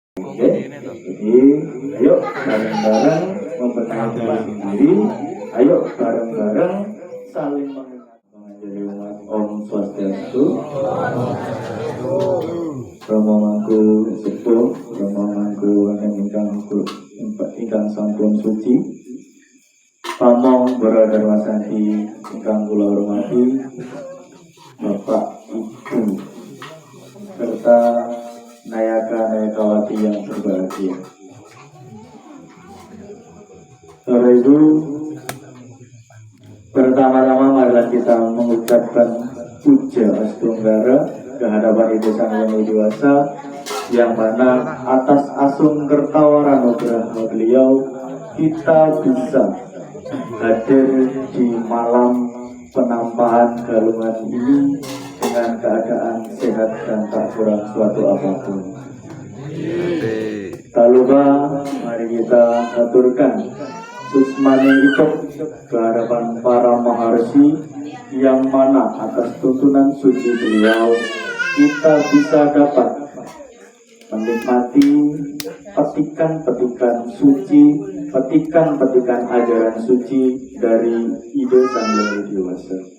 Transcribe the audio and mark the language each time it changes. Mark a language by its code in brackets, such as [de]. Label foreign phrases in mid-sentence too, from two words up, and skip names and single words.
[id] Okay? Jadi ayo bareng-bareng memperkenalkan diri, ayo bareng-bareng saling mengingatkan menjadi umat Om Swastiastu. [jv] Rama mangku sepuh, Rama mangku ingkang sampun suci. [id] Pamong Baradharma Santi [jv] ingkang kula hormati, [id] Bapak Ibu serta Nayaka-Nayakawati yang berbahagia. Bapak Ibu, pertama-tama marilah kita mengucapkan puja astunggara kehadapan Ibu Sang Hyang Widi Wasa, yang mana atas asung kertawara nugraha beliau kita bisa hadir di malam penampahan galungan ini dengan keadaan sehat dan tak kurang suatu apapun. Tak lupa mari kita aturkan susmane ikut ke hadapan para maharsi, yang mana atas tuntunan suci beliau kita bisa dapat menikmati petikan-petikan suci, petikan-petikan ajaran suci dari Ide Sang Hyang Widi Wasa.